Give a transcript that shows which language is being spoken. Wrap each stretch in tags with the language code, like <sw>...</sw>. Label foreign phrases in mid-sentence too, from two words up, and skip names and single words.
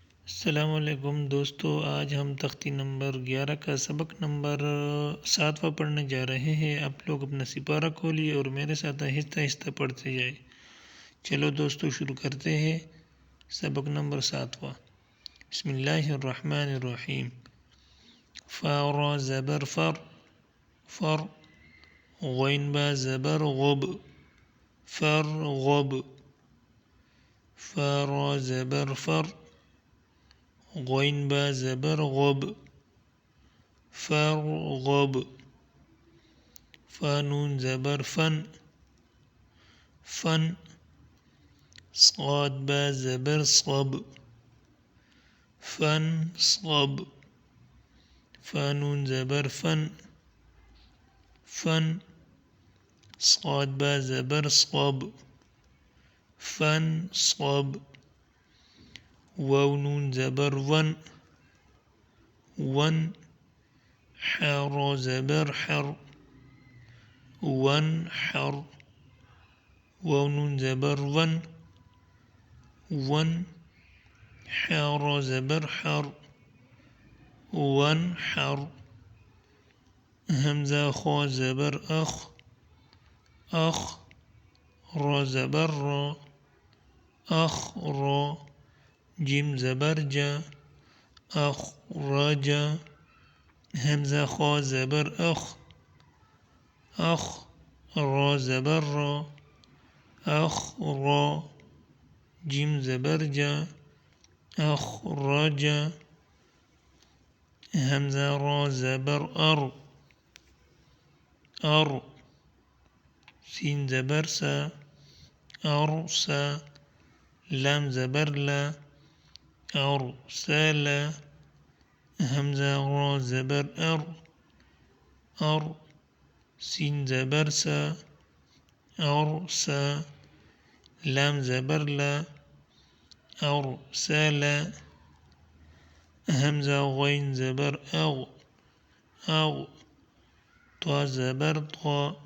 <ur>السلام علیکم دوستو، آج ہم تختی نمبر 11 کا سبق نمبر 7واں پڑھنے جا رہے ہیں۔ آپ لوگ اپنا سپارہ کھولیے اور میرے ساتھ آہستہ آہستہ پڑھتے جائے۔ چلو دوستو شروع کرتے ہیں سبق نمبر 7واں۔</ur> <ar>بسم اللہ الرحمن الرحیم۔</ar> <ur>فا را زبر فر فر، غین با زبر غب فر غب، فا را زبر فر، غین با زبر غب فرغب، فا نون زبر فن فن، صاد با زبر صب فن صب، فا نون زبر فن فن، صاد با زبر صب فن صب، واو نون زبر ون ون، حا را زبر حر ون حر، واو نون زبر ون ون، حا را زبر حر ون حر، حمزہ خا زبر اخ اخ، را زبر را اخ را، جیم زبر جا اخرج، حمزہ خا زبر اخ اخ، را زبر را اخ را، جیم زبر جا اخرج، حمزہ را زبر ار ار، سین زبر سا ارسا، لام زبر لا ارسل، حمزہ را زبر ار ار، سین زبر سا ارسا، لام زبر لا ارسل، حمزہ غین زبر اغ اغ، طا زبر طا</ur>